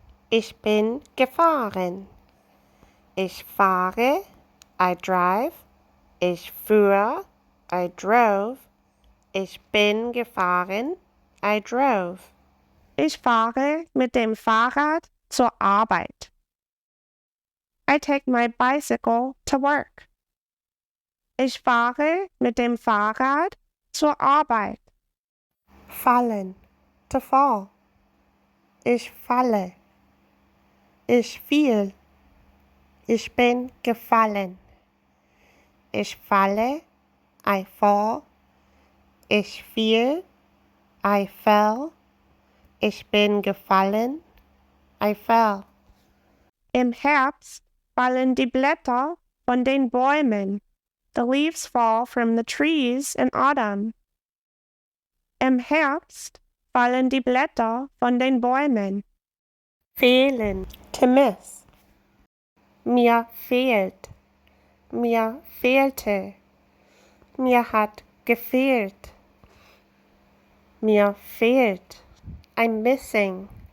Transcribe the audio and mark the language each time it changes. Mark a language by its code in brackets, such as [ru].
[de] Ich bin gefahren. Ich fahre. [en] I drive. [de] Ich fuhr. [en] I drove. [de] Ich bin gefahren. I drove. Ich fahre mit dem Fahrrad zur Arbeit. [en] I take my bicycle to work. [de] Ich fahre mit dem Fahrrad zur Arbeit. Fallen. [en] To fall. [de] Ich falle. Ich fiel. Ich bin gefallen. Ich falle. [en] I fall. [de] Ich fiel, [en] I fell. [de] Ich bin gefallen, I fell. Im Herbst fallen die Blätter von den Bäumen. [en] The leaves fall from the trees in autumn. [de] Im Herbst fallen die Blätter von den Bäumen. Fehlen, [en] to miss. [de] Mir fehlt, mir fehlte. Mir hat gefehlt. Mir fehlt. [en] I'm missing.